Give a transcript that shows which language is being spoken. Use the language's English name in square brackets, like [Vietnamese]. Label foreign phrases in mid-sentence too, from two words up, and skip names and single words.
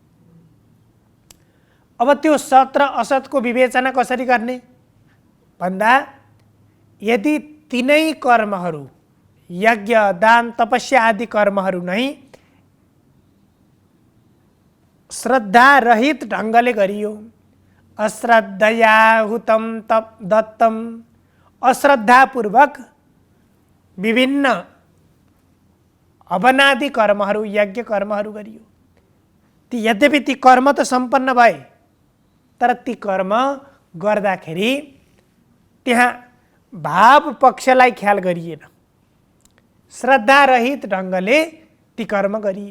[Nepali] अब त्यो सत र असतको विवेचना कसरी गर्ने भन्दा यदि तिनै कर्महरू यज्ञ दान तपस्या आदि कर्महरू नै श्रद्धा रहित ढङ्गले गरियो, [Sanskrit] अश्रद्धया हुतं दत्तं [Nepali] अश्रद्धापूर्वक विभिन्न हवनादि कर्महरू यज्ञ कर्महरू गरियो, ती यद्यपि ती कर्म त सम्पन्न भए तर ती कर्म गर्दाखेरि त्यहाँ भाव पक्षलाई ख्याल गरिएन, श्रद्धा रहित ढङ्गले ती कर्म गरियो।